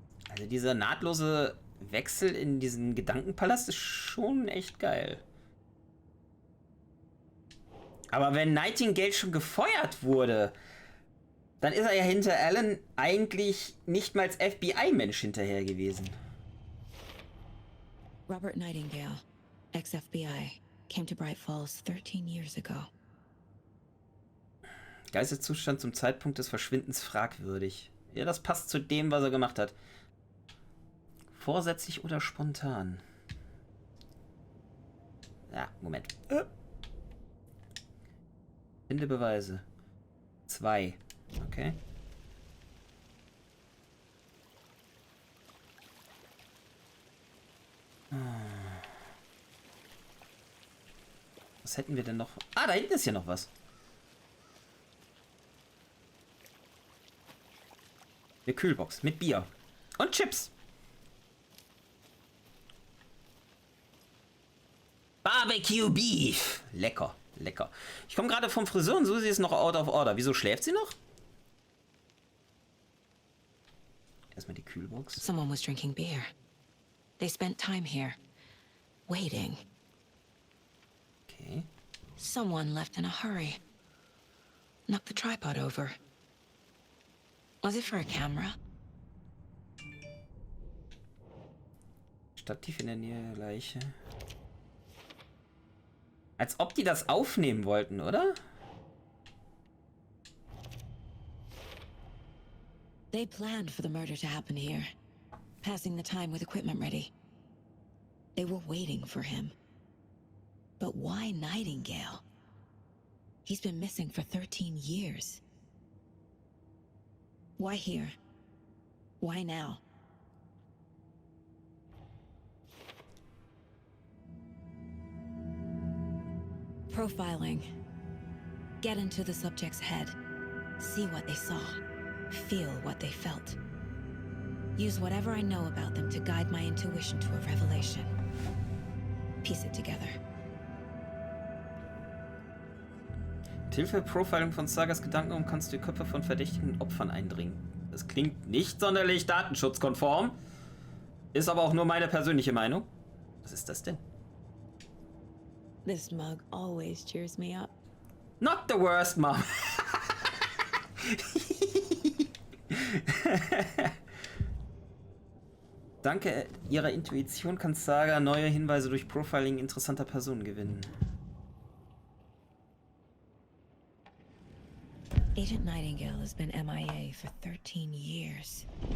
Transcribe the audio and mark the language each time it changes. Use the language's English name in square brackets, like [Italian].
[German] Also dieser nahtlose Wechsel in diesen Gedankenpalast ist schon echt geil. Aber wenn Nightingale schon gefeuert wurde, dann ist er ja hinter Alan eigentlich nicht mal als FBI-Mensch hinterher gewesen. [English] Robert Nightingale, ex-FBI, came to Bright Falls 13 years ago. [German] Geisteszustand zum Zeitpunkt des Verschwindens fragwürdig. Ja, das passt zu dem, was er gemacht hat. Vorsätzlich oder spontan? Ja, Moment. Finde Beweise. 2. Okay. Was hätten wir denn noch? Ah, da hinten ist hier noch was. Eine Kühlbox mit Bier. Und Chips. Barbecue Beef. Lecker, lecker. Ich komme gerade vom Friseur und Susi ist noch [English] out of order. [German] Wieso schläft sie noch? Erstmal die Kühlbox. [English] Someone was drinking beer. They spent time here, waiting. Okay. Someone left in a hurry. Knocked the tripod over. Was it for a camera? [German] Stativ in der Nähe der Leiche. Als ob die das aufnehmen wollten, oder? [English] They planned for the murder to happen here, passing the time with equipment ready. They were waiting for him. But why Nightingale? He's been missing for 13 years. Why here? Why now? Profiling. Get into the subject's head. See what they saw. Feel what they felt. Use whatever I know about them to guide my intuition to a revelation. Piece it together. [German] Mit Hilfe der Profiling von Sagas Gedanken kannst du die Köpfe von verdächtigen Opfern eindringen. Das klingt nicht sonderlich datenschutzkonform. Ist aber auch nur meine persönliche Meinung. Was ist das denn? [English] This mug always cheers me up. Not the worst, Mom. [German] Danke ihrer Intuition kann Saga neue Hinweise durch Profiling interessanter Personen gewinnen. [English] Agent Nightingale has been MIA for 13 years.